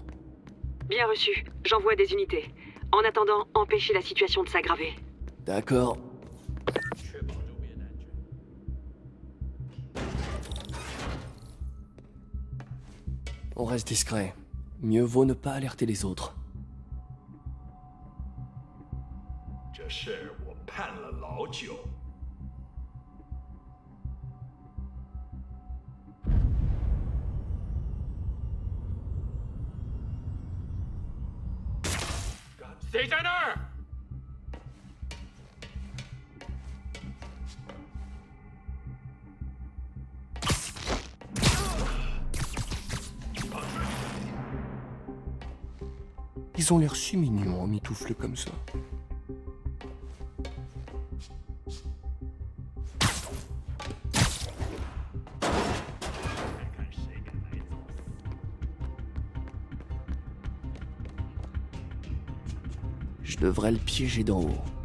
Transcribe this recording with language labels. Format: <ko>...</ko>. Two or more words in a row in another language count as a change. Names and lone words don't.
<fr>Bien reçu. J'envoie des unités. En attendant, empêchez la situation de s'aggraver. D'accord. On reste discret. Mieux vaut ne pas alerter les autres.</fr> <zh>这事我盼了老久。谁在那儿？</zh> <fr>Ils ont l'air si mignons en mitoufle comme ça. Je devrais le piéger d'en haut.</fr>